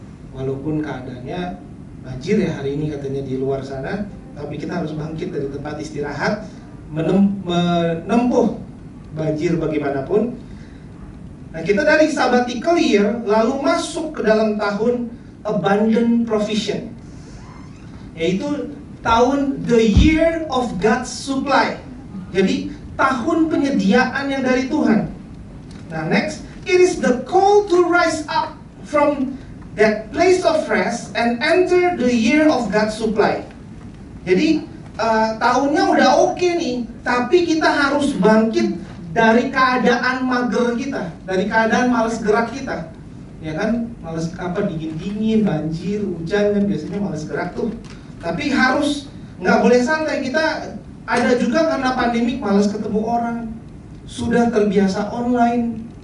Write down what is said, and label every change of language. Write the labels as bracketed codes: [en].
[id] Walaupun keadaannya banjir ya hari ini katanya di luar sana, tapi kita harus bangkit dari tempat istirahat, menempuh banjir bagaimanapun. Nah, kita dari sabbatical year lalu masuk ke dalam tahun [en] abundant provision, [id] yaitu tahun [en] the year of God's supply. [id] Jadi tahun penyediaan yang dari Tuhan. [en] Nah, next, it is the call to rise up from that place of rest and enter the year of God's supply. [id] Jadi tahunnya udah oke nih, tapi kita harus bangkit dari keadaan mager kita, dari keadaan malas gerak kita, ya kan? Malas dingin-dingin, banjir, hujan kan biasanya malas gerak tuh. Tapi harus nggak boleh santai. Kita ada juga karena pandemik malas ketemu orang, sudah terbiasa online.